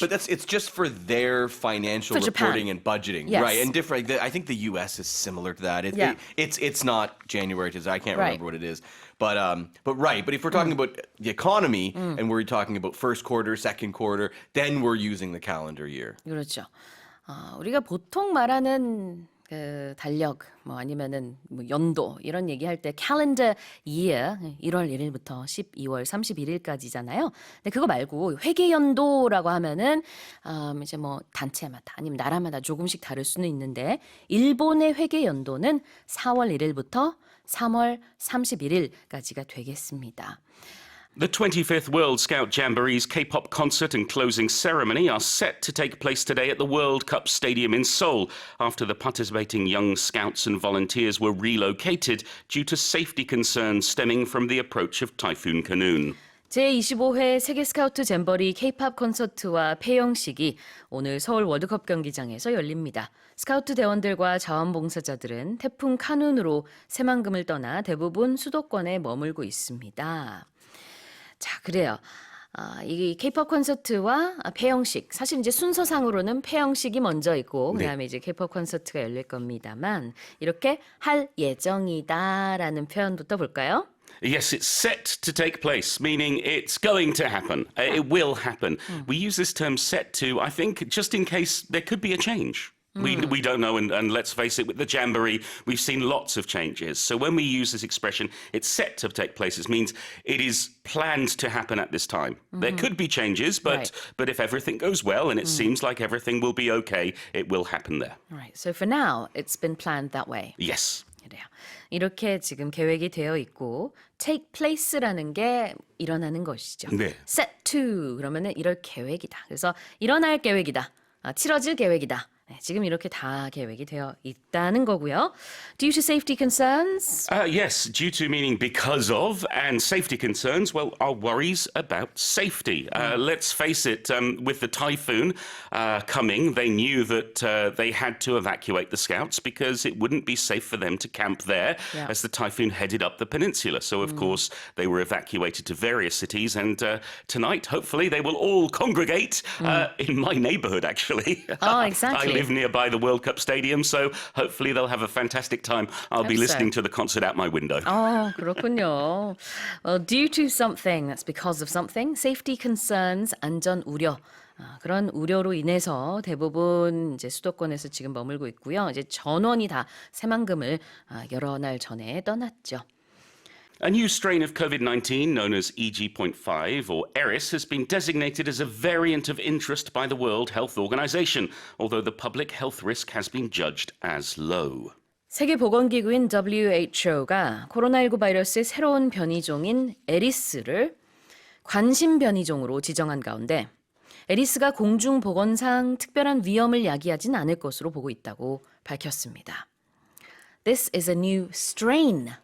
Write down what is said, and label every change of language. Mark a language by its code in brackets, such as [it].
[en] But it's just for their financial For Japan. reporting and budgeting. Yes. Right. And different. I think the US is similar to that. It's not January to I can't remember what it is. But right. But if we're talking about the economy and we're talking about first quarter, second quarter, then we're using the calendar year. [ko] 그렇죠. 우리가 보통 말하는 그 달력 뭐 아니면은 뭐 연도 이런 얘기할 때 calendar year 1월 1일부터 12월 31일까지잖아요. 근데 그거 말고 회계 연도라고 하면은 이제 뭐 단체마다 아니면 나라마다 조금씩 다를 수는 있는데 일본의 회계 연도는 4월 1일부터 3월 31일까지가 되겠습니다. [en] The 25th World Scout Jamboree's K-pop concert and closing ceremony are set to take place today at the World Cup Stadium in Seoul after the participating young scouts and volunteers were relocated due to safety concerns stemming from the approach of Typhoon Khanun. [ko] 제25회 세계 스카우트 잼버리 K-팝 콘서트와 폐영식이 오늘 서울 월드컵 경기장에서 열립니다. 스카우트 대원들과 자원봉사자들은 태풍 카눈으로 새만금을 떠나 대부분 수도권에 머물고 있습니다. 자, 그래요. 이 K-pop 콘서트와 폐영식, 사실 이제 순서상으로는 폐영식이 먼저 있고 그다음에 이제 K-pop 콘서트가 열릴 겁니다만 이렇게 할 예정이다라는 표현부터 볼까요? [en] Yes, it's set to take place, meaning it's going to happen. It will happen. We use this term set to, I think, just in case there could be a change. We don't know, and let's face it, with the Jamboree, we've seen lots of changes. So when we use this expression, it's set to take place, it means it is planned to happen at this time. There could be changes, but if everything goes well and it seems like everything will be okay, it will happen there. Right. So for now, it's been planned that way. Yes. [ko] 그래요. 이렇게 지금 계획이 되어 있고 take place라는 게 일어나는 것이죠. 네. set to 그러면은 이럴 계획이다. 그래서 일어날 계획이다. 치러질 계획이다. 네, 지금 이렇게 다 계획이 되어 있다는 거고요. [en] Due to safety concerns? Yes, due to meaning because of, and safety concerns, well, our worries about safety. Let's face it, with the typhoon coming, they knew that they had to evacuate the scouts because it wouldn't be safe for them to camp there as the typhoon headed up the peninsula. So, of course, they were evacuated to various cities, and tonight, hopefully, they will all congregate in my neighborhood, actually. Oh, exactly. I live nearby the World Cup Stadium, so hopefully they'll have a fantastic time. I'll be listening to the concert out my window. [ko] 그렇군요. [en] Well, due to something, that's because of something. Safety concerns, 안전 우려. [ko] 그런 우려로 인해서 대부분 이제 수도권에서 지금 머물고 있고요. 이제 전원이 다 새만금을 여러 날 전에 떠났죠. [en] A new strain of COVID-19 known as EG.5 or ERIS has been designated as a variant of interest by the World Health Organization, although the public health risk has been judged as low. [ko] 세계보건기구인 WHO가 코로나19 바이러스의 새로운 변이종인 에리스를 관심 변이종으로 지정한 가운데 에리스가 공중보건상 특별한 위험을 야기하진 않을 것으로 보고 있다고 밝혔습니다. [en] This is a new strain